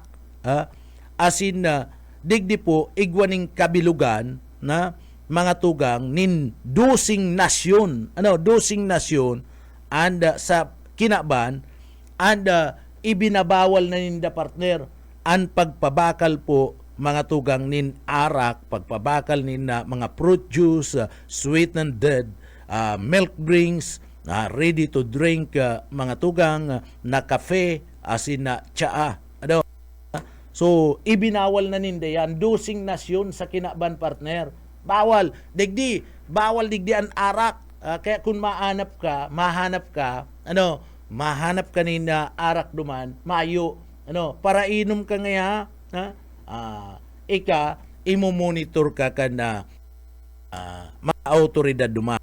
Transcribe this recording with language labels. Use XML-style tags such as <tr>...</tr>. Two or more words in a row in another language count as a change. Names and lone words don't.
<bik>Asin na digdi po igwa ning kabilugan na mga tugang nin dosing nasyon. Dosing nasyon and sa kinaban and ibinabawal na ninda partner ang pagpabakal po mga tugang nin arak, pagpabakal nin mga</bik> <en>fruit juice, sweetened milk drinks, ready to drink</en> <bik>mga tugang na kafe, asin na tsaa. So ibinawal na ninda yan dosing nasyon sa kinaban partner. Bawal digdi ang arak. Kaya kung mahanap ka nin arak duman, mayo, para inom ka ngaya, imomonitor ka na mga autoridad duman.</bik>